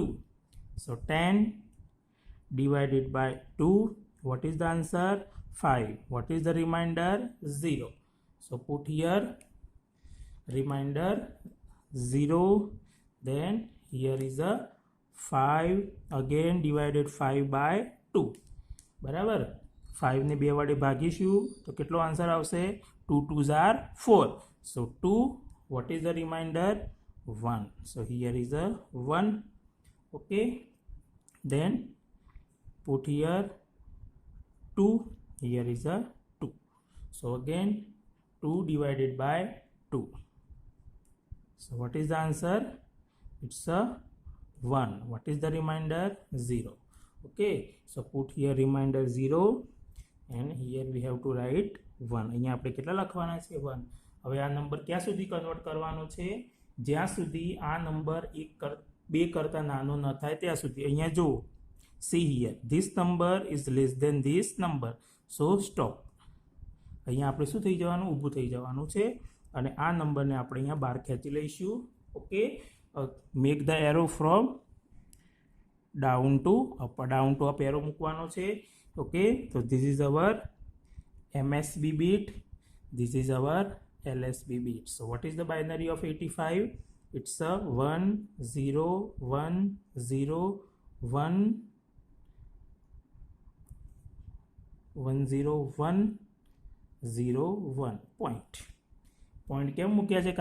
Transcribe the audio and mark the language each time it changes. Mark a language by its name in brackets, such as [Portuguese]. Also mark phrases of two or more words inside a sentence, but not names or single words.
[English] So 10 divided by 2, what is the answer? 5. What is the remainder? 0. So put here remainder 0, then here is a 5, again divided 5 by 2. [Gujarati] બરાબર. 5 ને 2 વડે ભાગીશું તો કેટલો આન્સર આવશે? [English] 2 2s are 4. So 2, what is the remainder? 1. So here is a 1. Okay, then put here 2, here is a 2. So again 2 divided by 2. So what is the answer? It's a 1. What is the remainder? 0. Okay, so put here remainder 0 and here we have to write 1. [Gujarati] અહીંયા આપણે કેટલા લખવાના છે? 1. હવે આ નંબર ક્યાં સુધી કન્વર્ટ કરવાનો છે? જ્યાં સુધી આ નંબર 2 કરતાં નાનો ન થાય ત્યાં સુધી. અહીંયા જુઓ, [English] see here, this number is less than this number, so stop. [Gujarati] અહીંયા આપણે શું થઈ જવાનું? ઊભું થઈ જવાનું છે અને આ નંબરને આપણે અહીંયા બહાર ખેંચી લઈશું. [English] okay, make the arrow from down to up arrow [Gujarati] મૂકવાનો છે. [English] ઓકે, તો this is our MSB bit, this is our LSB bit. So what is the binary of 85? It's a 1 0 1 0 1 1 0 1 0 1 [Gujarati] પોઈન્ટ કેમ મૂક્યા છે?